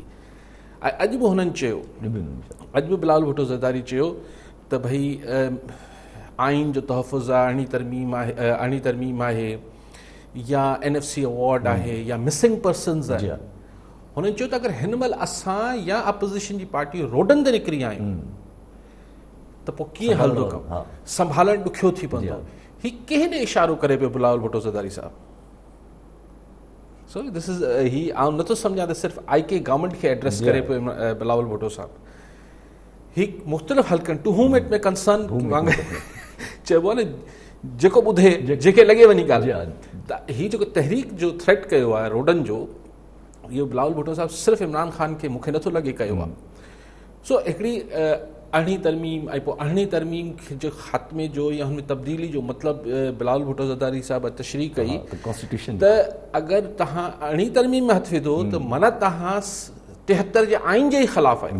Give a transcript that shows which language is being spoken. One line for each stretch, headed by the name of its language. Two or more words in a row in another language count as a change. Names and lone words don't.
Sindhi: ऐं अॼु बि हुननि चयो, अॼु बि बिलावल भुट्टो ज़रदारी चयो त भई आइन जो तहफ़ुज़ आहे, अरिड़हीं तरमीम आहे, या NFC अवॉर्ड आहे, या
English: missing persons
Sindhi: आहे। हुननि चयो त अगरि हिन महिल असां या अपोज़िशन जी पार्टी रोडनि ते निकिरी आहियूं त पोइ कीअं हलंदो कमु, संभालणु ॾुखियो थी पवंदो। हीउ कंहिं ॾे इशारो करे पियो बिलावल भुट्टो ज़रदारी साहब?
English: so this is he
Sindhi: आउं नथो सम्झां त सिर्फ़ु IK गवर्नमेंट खे एड्रेस करे पियो बिलावल भुट्टो साहब। ही मुख़्तलिफ़ हल्कनि,
English: to whom it may concern,
Sindhi: चइबो आहे न, जेको ॿुधे, जेके लॻे वञी ॻाल्हि। त हीउ जेको तहरीक जो थ्रेट कयो आहे रोडनि जो, इहो बिलावल भुट्टो साहब सिर्फ़ु इमरान ख़ान खे मूंखे नथो लॻे कयो आहे। सो हिकिड़ी अरिड़हीं तरमीम ऐं पोइ अरिड़हीं तरमीम जो ख़ात्मे जो या हुन में तब्दीली जो मतिलबु बिलावल भुट्टो ज़रदारी साहब तशरीह कई त अगरि तव्हां अरिड़हीं तरमीम में हथु विधो त माना तव्हां 73 जे आइन जे ई ख़िलाफ़ आहियो।